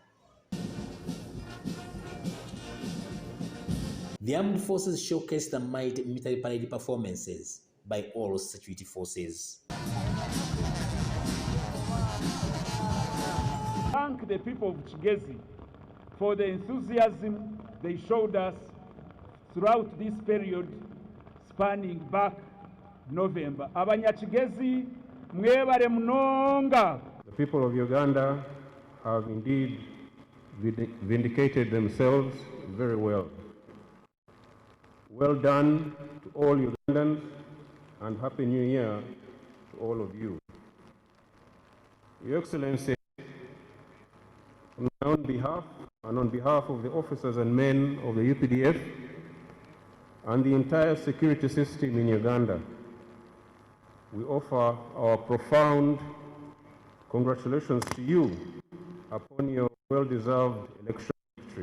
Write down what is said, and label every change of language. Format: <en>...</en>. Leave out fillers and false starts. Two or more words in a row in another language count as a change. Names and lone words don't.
<en>The armed forces showcased the mighty military parade performances by all security forces. Thank the people of Kigezi for the enthusiasm they showed us throughout this period spanning back November.</en> <cgg>Abanyakigezi mwebale munonga.</cgg> <en>The people of Uganda have indeed vindicated themselves very well. Well done to all Ugandans and Happy New Year to all of you. Your Excellency, on my own behalf and on behalf of the officers and men of the UPDF and the entire security system in Uganda, we offer our profound congratulations to you upon your well-deserved election victory.</en>